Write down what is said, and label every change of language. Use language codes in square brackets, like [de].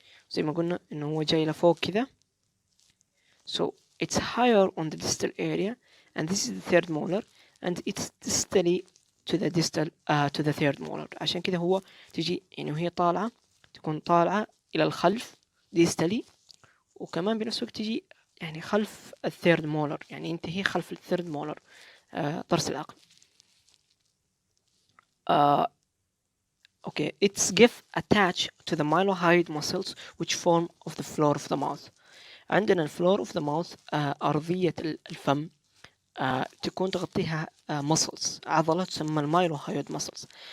[ar] زي ما قلنا انه هو جاي لفوق كذا, [en] so it's higher on the distal area and this is the third molar and it's distally to the distal to the third molar. [ar] عشان كذا هو تجي يعني وهي طالعة تكون طالعة إلى الخلف distally, وكمان بنفس الوقت تجي يعني خلف الثيرد مولر, يعني ينتهي خلف الثيرد مولر طرس العقل. [en] Okay, its gift attached to the mylohyoid muscles which form of the floor of the mouth. [ar] عندنا الفلور [en] of the mouth [ar] أرضية الفم تكون تغطيها muscles, عضلة تسمى المايلوهايويد muscles.